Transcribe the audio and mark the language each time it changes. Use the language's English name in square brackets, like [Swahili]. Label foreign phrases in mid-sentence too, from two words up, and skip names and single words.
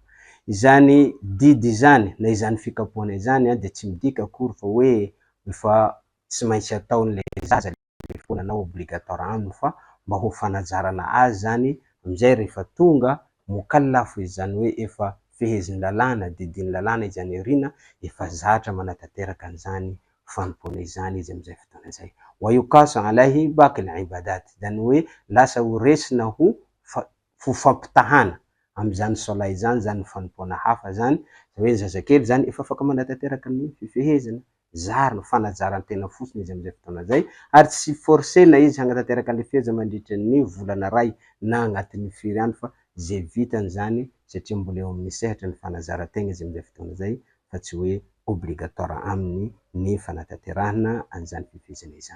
[Malagasy] Izany didy izany na izany fikapohana izany dia tsy midika akory fa hoe efa tsy maintsy ataon'le zaza le fonanao obligatoire aminy, fa mba ho fanazarana azy zany amizay rehefa tonga mukallaf izy, zany hoe efa fehezin'ny lalàna, didin'ny lalàna izy any aoriana, efa zatra manatanteraka an'izany fanompoana izany izy amizay fotoana izay. [Arabic] ويقاس عليه باقي العبادات, [Malagasy] zany hoe lasa ho resina ho fampitahana am'izany sola izany, zany fanompoana hafa zany, hoe zazakely zany efa afaka manatanteraka ny fifehezana, zarina fanazaran-tena fotsiny izy amizay fotoana zay, ary tsy forcena izy hanatanteraka le fihezana mandritra ny volana ray na agnatin'ny firy andro, fa zay vitany zany satria mbola eo amin'ny sehatra ny fanazaran-tegna izy amizay fotoana zay, fa tsy hoe obligatoire aminy ny fanatanterahana an'izany fifehezana izany.